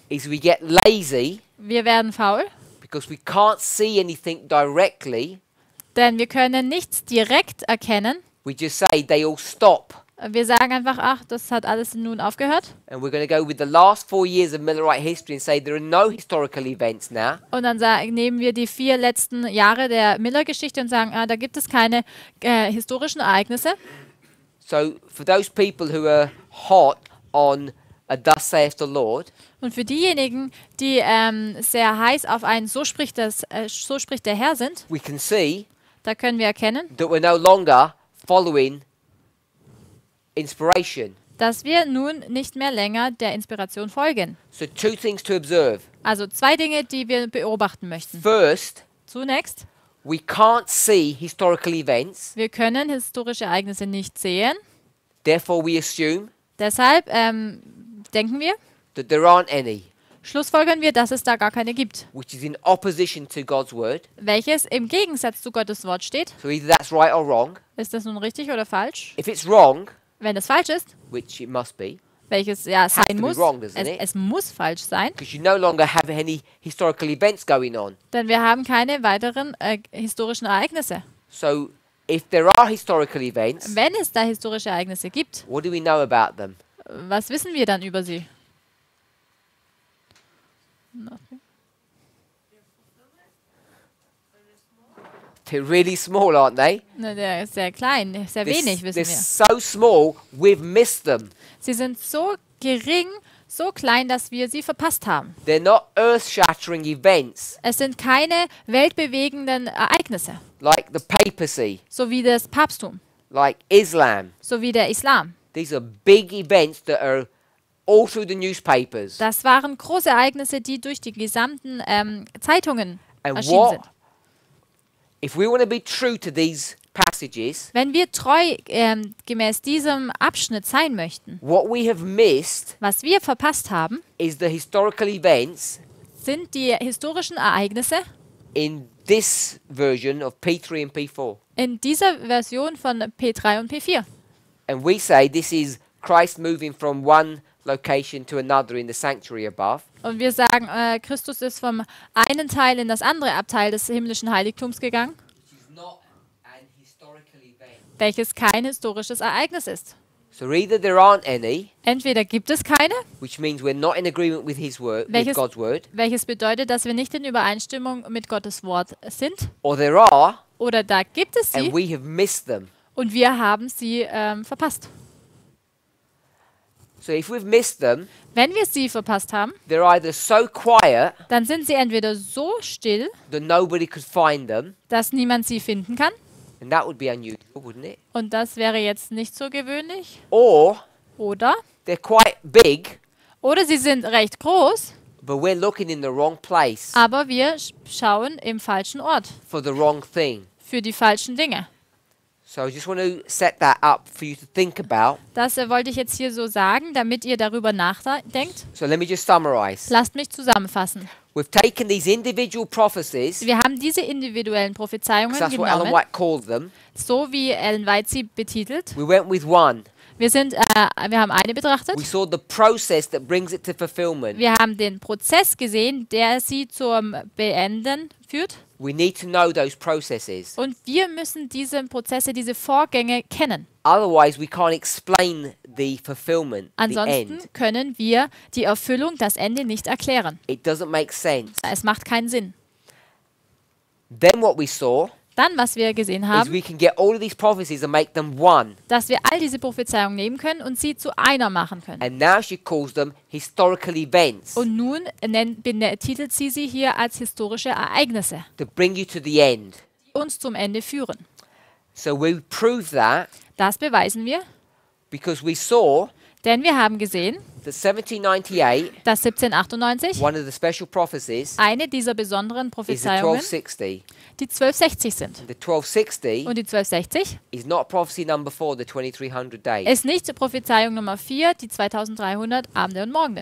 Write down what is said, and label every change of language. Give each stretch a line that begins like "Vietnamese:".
English: is we get lazy
German: wir werden faul,
English: because we can't see anything directly.
German: denn wir können nichts direkt erkennen.
English: We just say they all stop.
German: Wir sagen einfach, ach, das hat alles nun aufgehört.
English: And we're going to go with the last 4 years of Millerite history and say there are no historical events now.
German: Und dann nehmen wir die 4 letzten Jahre der Miller-Geschichte und sagen, da gibt es keine historischen Ereignisse.
English: So for those people who are hot on a thus saith the Lord,
German: Und für diejenigen, die sehr heiß auf ein so spricht der Herr sind,
English: we can see
German: da können wir erkennen,
English: that we're no longer following inspiration.
German: dass wir nun nicht mehr länger der Inspiration folgen.
English: So 2 things to observe.
German: Also 2 Dinge, die wir beobachten möchten.
English: First,
German: Zunächst,
English: we can't see historical events,
German: wir können historische Ereignisse nicht sehen.
English: therefore we assume
German: Deshalb denken wir,
English: that there aren't any,
German: schlussfolgern wir, dass es da gar keine gibt.
English: which is in opposition to God's word.
German: Welches im Gegensatz zu Gottes Wort steht.
English: So either that's right or wrong.
German: Ist das nun richtig oder falsch?
English: If it's wrong,
German: Wenn es falsch ist,
English: which it must be,
German: welches ja
English: Has to
German: sein
English: be
German: muss,
English: wrong, doesn't it?
German: es muss falsch sein,
English: because you no longer have any historical events going on.
German: denn wir haben keine weiteren historischen Ereignisse.
English: So if there are historical events,
German: Wenn es da historische Ereignisse gibt,
English: what do we know about them?
German: was wissen wir dann über sie?
English: Nothing. They're really small, aren't they?
German: Na, der ist sehr klein, sehr wenig wissen
English: They're
German: wir.
English: so small, we've missed them.
German: Sie sind so gering, so klein, dass wir sie verpasst haben.
English: They're not earth-shattering events
German: Es sind keine weltbewegenden Ereignisse,
English: like the papacy,
German: so wie das Papsttum,
English: like Islam.
German: so wie der Islam.
English: These are big events that are all through the newspapers.
German: Das waren große Ereignisse, die durch die gesamten Zeitungen
English: And
German: erschienen sind.
English: if we want to be true to these passages,
German: Wenn wir treu gemäß diesem Abschnitt sein möchten,
English: what we have missed
German: was wir verpasst haben,
English: is the historical events
German: sind die historischen Ereignisse
English: in this version of P3 and P4.
German: in dieser Version von P3 und P4.
English: And we say this is Christ moving from one location to another in the sanctuary above.
German: Und wir sagen, Christus ist vom einen Teil in das andere Abteil des himmlischen Heiligtums gegangen,
English: Which is not an historical event.
German: welches kein historisches Ereignis ist.
English: So either there aren't any,
German: Entweder gibt es keine,
English: which means we're not in agreement with his word, with
German: Welches-
English: God's word,
German: welches bedeutet, dass wir nicht in Übereinstimmung mit Gottes Wort sind,
English: or there are,
German: oder da gibt es
English: and
German: sie
English: we have missed them.
German: und wir haben sie verpasst.
English: So if we've missed them,
German: Wenn wir sie verpasst haben,
English: they're either so quiet
German: dann sind sie entweder so still,
English: that nobody could find them,
German: dass niemand sie finden kann,
English: and that would be unusual, wouldn't it?
German: und das wäre jetzt nicht so gewöhnlich,
English: Or
German: oder
English: they're quite big,
German: sie sind recht groß,
English: but we're looking in the wrong place
German: aber wir schauen im falschen Ort
English: for the wrong thing.
German: für die falschen Dinge.
English: So I just want to set that up for you to think about.
German: Das wollte ich jetzt hier so sagen, damit ihr darüber nachdenkt.
English: So let me just summarize.
German: Lasst mich zusammenfassen.
English: We've taken these individual prophecies,
German: Wir haben diese individuellen Prophezeiungen
English: 'cause that's what Ellen
German: genommen,
English: White called them.
German: so wie Ellen White sie betitelt.
English: We went with one.
German: Wir haben eine betrachtet.
English: We saw the process that brings it to fulfillment.
German: Wir haben den Prozess gesehen, der sie zum Beenden führt.
English: We need to know those processes.
German: Und wir müssen diese Prozesse, diese Vorgänge kennen.
English: Otherwise, we can't explain the fulfillment, the
German: Ansonsten
English: end.
German: können wir die Erfüllung, das Ende nicht erklären.
English: It doesn't make sense.
German: Es macht keinen Sinn.
English: Then what we saw
German: Dann, was wir gesehen
English: is
German: haben,
English: we can get all of these prophecies and make them one.
German: dass wir all diese Prophezeiungen nehmen können und sie zu einer machen können.
English: And now she calls them historical events
German: Und nun betitelt sie hier als historische Ereignisse,
English: to bring you to the end.
German: die uns zum Ende führen.
English: So we prove that
German: Das beweisen wir,
English: because we saw
German: denn wir haben gesehen,
English: that 1798,
German: dass 1798
English: one of the special prophecies,
German: eine dieser besonderen
English: is the
German: Prophezeiungen
English: 1260.
German: die 1260 sind.
English: The 1260
German: Und die 1260
English: is not prophecy number 4, the 2300 days.
German: ist nicht die Prophezeiung Nummer 4, die 2300 Abende und Morgende.